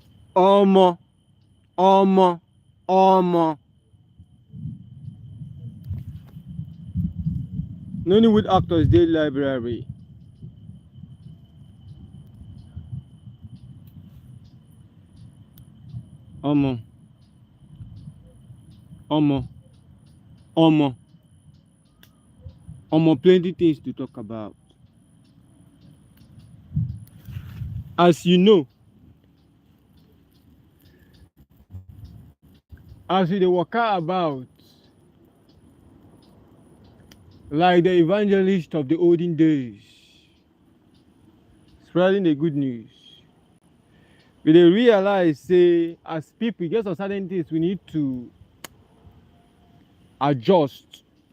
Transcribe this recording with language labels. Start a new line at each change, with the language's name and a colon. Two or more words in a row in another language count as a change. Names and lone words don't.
Nigerian Pidgin: Omo, omo, omo. Nollywood actors dey library. Omo, omo, omo, omo. Plenty things to talk about. As you know, as we dey waka about like the evangelist of the olden days, spreading the good news, we dey realize say as people get some certain things we need to adjust.